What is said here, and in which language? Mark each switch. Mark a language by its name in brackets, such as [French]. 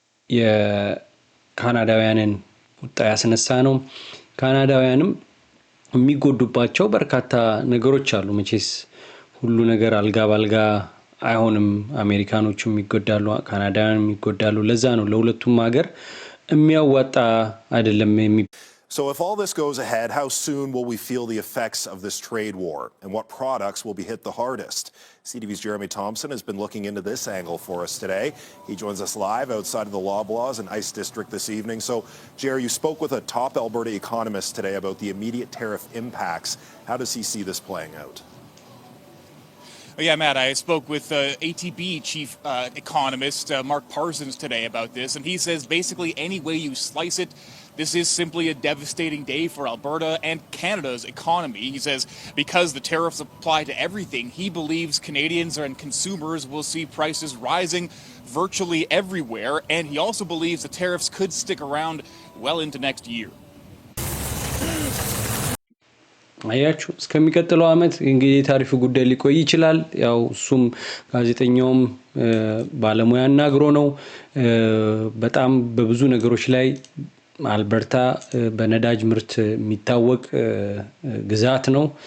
[Amharic] የካናዳውያንን ቁጣ ያስነሳ ነው ካናዳውያንም የሚጎዱባቸው በርካታ ነገሮች አሉ መቼስ ሁሉ ነገር አልጋ ባልጋ አይሆንም አሜሪካኖቹም ይጎዳሉ ካናዳውያንም ይጎዳሉ ለዛ ነው ለሁለቱም ሀገር የሚያዋጣ አይደለም [English] So if all this goes ahead, how soon will we feel the effects of this trade war? And what products will be hit the hardest? CTV's Jeremy Thompson has been looking into this angle for us today. He joins us live outside of the Loblaws in Ice District this evening. So, Jerry, you spoke with a top Alberta economist today about the immediate tariff impacts. How does he see this playing out? Yeah, Matt, I spoke with ATB chief economist Mark Parsons today about this, and he says basically any way you slice it, this is simply a devastating day for Alberta and Canada's economy. He says because the tariffs apply to everything, he believes Canadians and consumers will see prices rising virtually everywhere, and he also believes the tariffs could stick around well into next year. [Amharic] አያችሁ እስከሚቀጥለው አመት እንግዲህ ታሪፉ ጉዳይ ሊቆይ ይችላል ያው እሱም ጋዜጠኛውም ባለሙያ አናግሮ ነው በጣም በብዙ ነገሮች ላይ አልበርታ በነዳጅ ምርት የሚታወቅ ግዛት ነው